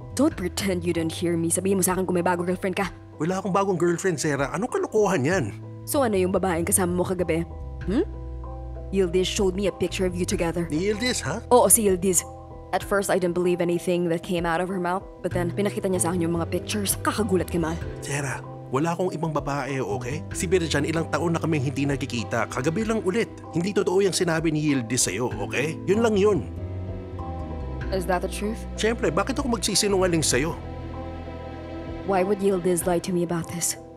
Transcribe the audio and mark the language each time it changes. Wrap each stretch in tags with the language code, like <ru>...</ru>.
<en>Don't pretend you didn't hear me.</en> <tl>Sabihin mo sa akin kung may bagong girlfriend ka. Wala akong bagong girlfriend, Sarah. Anong kalokohan yan? So ano yung babaeng kasama mo kagabi?</tl> <en>Yildiz showed me a picture of you together.</en> <tl>Ni Yildiz, ha? Oo, si Yildiz.</tl> <en>At first, I didn't believe anything that came out of her mouth. But then,</en> <tl>pinakita niya sa akin yung mga pictures. Kakagulat, Kamal. Sarah, wala akong ibang babae, okay? Si Birjan, ilang taon na kaming hindi nagkikita. Kagabi lang ulit. Hindi totoo yung sinabi ni Yildiz sa'yo, okay? Yun lang yun.</tl> <en>Is that the truth?</en> <tl>Siyempre, bakit ako magsisinungaling sa'yo?</tl> <en>Why would Yildiz lie to me about this?</en>